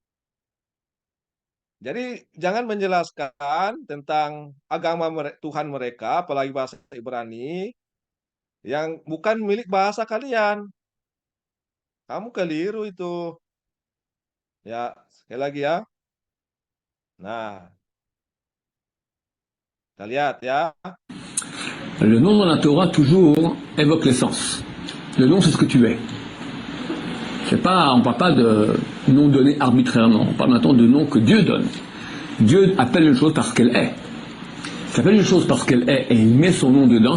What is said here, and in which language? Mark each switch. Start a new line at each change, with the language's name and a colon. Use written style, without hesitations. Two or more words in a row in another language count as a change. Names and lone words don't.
Indonesian: Jadi jangan menjelaskan tentang agama Tuhan mereka, apalagi bahasa Ibrani, yang bukan milik bahasa kalian. Kamu keliru itu. Ya, sekali lagi ya. Nah, kita lihat ya.
French: Le nom dans la Torah toujours évoque l'essence. Le nom, c'est ce que tu es. On ne parle pas de nom donné arbitrairement. On parle maintenant de nom que Dieu donne. Dieu appelle une chose parce qu'elle est. Il appelle une chose parce qu'elle est et il met son nom dedans.